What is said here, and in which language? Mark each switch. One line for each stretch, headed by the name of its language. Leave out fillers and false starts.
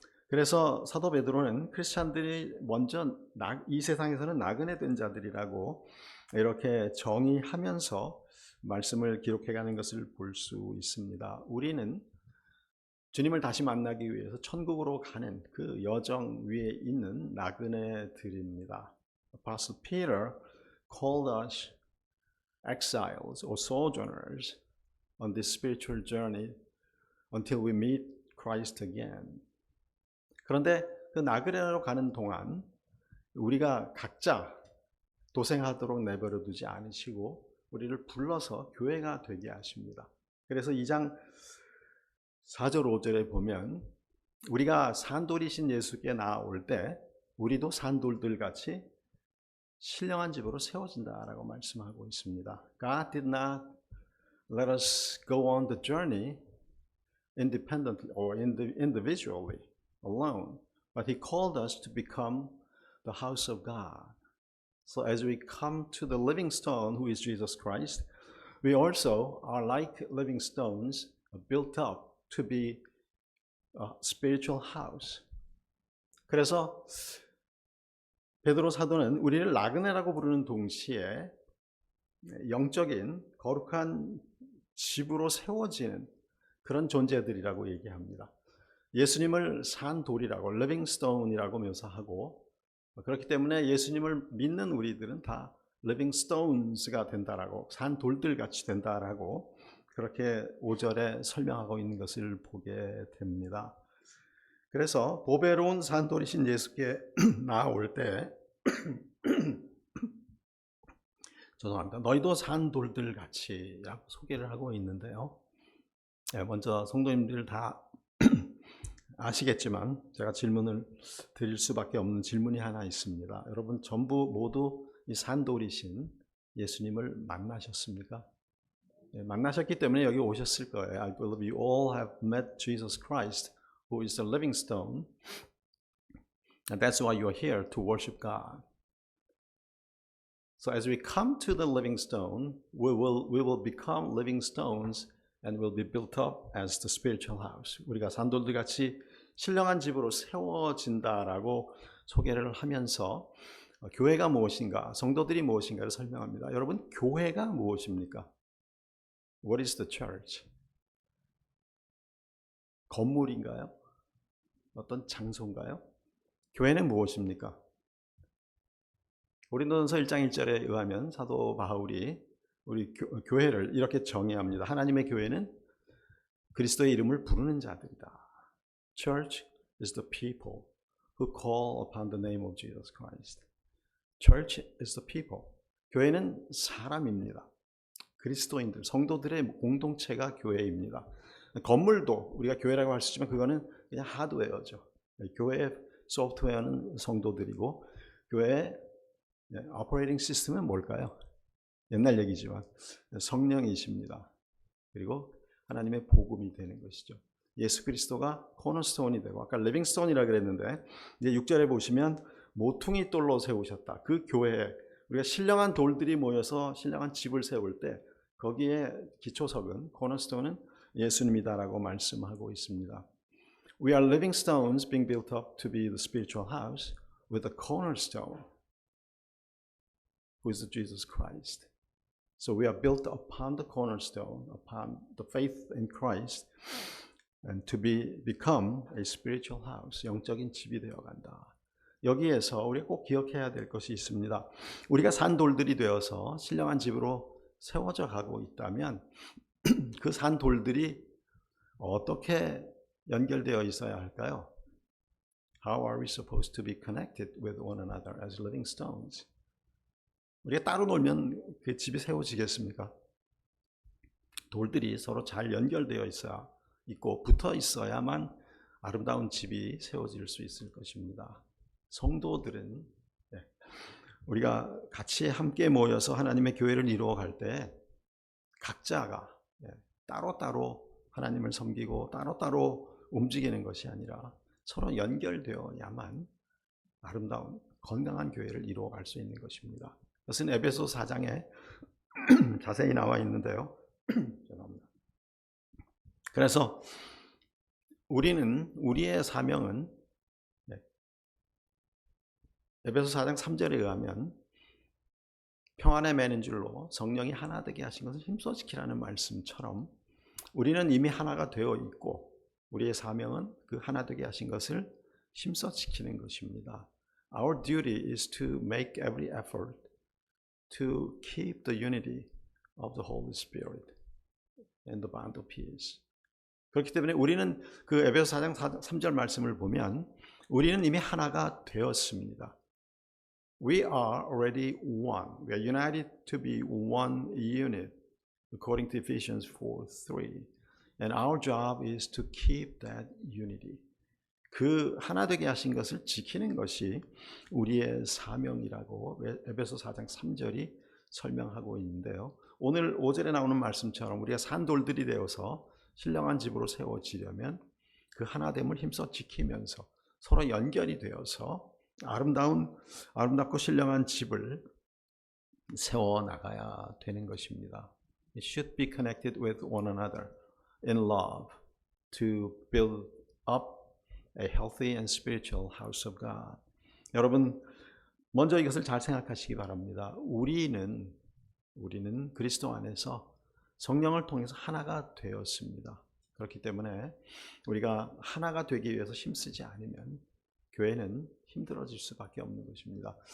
Korean: 그래서 사도 베드로는 크리스찬들이 먼저 이 세상에서는 나그네 된 자들이라고 이렇게 정의하면서 말씀을 기록해가는 것을 볼 수 있습니다. 우리는 주님을 다시 만나기 위해서 천국으로 가는 그 여정 위에 있는 나그네들입니다.
English: Apostle Peter called us exiles or sojourners on this spiritual journey until we meet Christ again.
Korean: 그런데 그 나그네로 가는 동안 우리가 각자 도생하도록 내버려 두지 않으시고 우리를 불러서 교회가 되게 하십니다. 그래서 2장 4절 5절에 보면 우리가 산돌이신 예수께 나아올 때 우리도 산돌들 같이 신령한 집으로 세워진다라고 말씀하고 있습니다.
English: God did not let us go on the journey independently or individually alone, but He called us to become the house of God. So as we come to the living stone, who is Jesus Christ, we also are like living stones built up to be a spiritual house.
Korean: 그래서 베드로 사도는 우리를 나그네라고 부르는 동시에 영적인 거룩한 집으로 세워지는 그런 존재들이라고 얘기합니다. 예수님을 산 돌이라고
English: living stone
Korean: 이라고 묘사하고 그렇기 때문에 예수님을 믿는 우리들은 다
English: living stones
Korean: 가 된다라고 산 돌들 같이 된다라고 그렇게 5절에 설명하고 있는 것을 보게 됩니다. 그래서 보배로운 산돌이신 예수께 나아올 때 죄송합니다. 너희도 산돌들 같이 라고 소개를 하고 있는데요. 먼저 성도님들 다 아시겠지만 제가 질문을 드릴 수밖에 없는 질문이 하나 있습니다. 여러분 전부 모두 이 산돌이신 예수님을 만나셨습니까? 만나셨기 때문에 여기 오셨을 거예요.
English: I believe you all have met Jesus Christ, who is the living stone, and that's why you are here to worship God. So as we come to the living stone, we will become living stones and will be built up as the spiritual house.
Korean: 우리가 산돌들 같이 신령한 집으로 세워진다라고 소개를 하면서 교회가 무엇인가, 성도들이 무엇인가를 설명합니다. 여러분, 교회가 무엇입니까?
English: What is the church?
Korean: 건물인가요? 어떤 장소인가요? 교회는 무엇입니까? 고린도전서 1장 1절에 의하면 사도 바울이 우리 교회를 이렇게 정의합니다. 하나님의 교회는 그리스도의 이름을 부르는 자들이다.
English: Church is the people who call upon the name of Jesus Christ. Church is the people.
Korean: 교회는 사람입니다. 그리스도인들, 성도들의 공동체가 교회입니다. 건물도 우리가 교회라고 할 수 있지만 그거는 그냥 하드웨어죠. 교회의 소프트웨어는 성도들이고 교회의 오퍼레이팅 시스템은 뭘까요? 옛날 얘기지만 성령이십니다. 그리고 하나님의 복음이 되는 것이죠. 예수 그리스도가 코너스톤이 되고 아까 리빙스톤이라 그랬는데 이제 6절에 보시면 모퉁이 돌로 세우셨다. 그 교회에 우리가 신령한 돌들이 모여서 신령한 집을 세울 때 거기에 기초석은 코너스톤은 예수님이다라고 말씀하고 있습니다.
English: We are living stones being built up to be the spiritual house with a cornerstone, who is Jesus Christ. So we are built upon the cornerstone, upon the faith in Christ, and to become a spiritual house,
Korean: 영적인 집이 되어간다. 여기에서 우리가 꼭 기억해야 될 것이 있습니다. 우리가 산돌들이 되어서 신령한 집으로 세워져 가고 있다면 그 산돌들이 어떻게 연결되어 있어야 할까요?
English: How are we supposed to be connected with one another as living stones?
Korean: 우리가 따로 놀면 그 집이 세워지겠습니까? 돌들이 서로 잘 연결되어 있고 붙어 있어야만 아름다운 집이 세워질 수 있을 것입니다. 성도들은 우리가 같이 함께 모여서 하나님의 교회를 이루어갈 때 각자가 따로따로 하나님을 섬기고 따로따로 움직이는 것이 아니라 서로 연결되어야만 아름다운 건강한 교회를 이루어갈 수 있는 것입니다. 그것은 에베소 4장에 자세히 나와 있는데요. 죄송합니다. 그래서 우리의 사명은 에베소 4장 3절에 의하면 평안에 매는 줄로 성령이 하나 되게 하신 것을 힘써 지키라는 말씀처럼 우리는 이미 하나가 되어 있고 우리의 사명은 그 하나 되게 하신 것을 힘써 지키는 것입니다.
English: Our duty is to make every effort to keep the unity of the Holy Spirit and the bond of peace.
Korean: 그렇기 때문에 우리는 그 에베소 4장 3절 말씀을 보면 우리는 이미 하나가 되었습니다.
English: We are already one. We are united to be one unit, according to Ephesians 4:3. And our job is to keep that unity.
Korean: 그 하나 되게 하신 것을 지키는 것이 우리의 사명이라고 에베소 4장 3절이 설명하고 있는데요. 오늘 5절에 나오는 말씀처럼 우리가 산돌들이 되어서 신령한 집으로 세워지려면 그 하나됨을 힘써 지키면서 서로 연결이 되어서 아름답고 신령한 집을 세워나가야 되는 것입니다.
English: It should be connected with one another in love to build up a healthy and spiritual house of God.
Korean: 여러분, 먼저 이것을 잘 생각하시기 바랍니다. 우리는 그리스도 안에서 성령을 통해서 하나가 되었습니다. 그렇기 때문에 우리가 하나가 되기 위해서 힘쓰지 않으면 교회는 힘들어질 수밖에 없는 것입니다.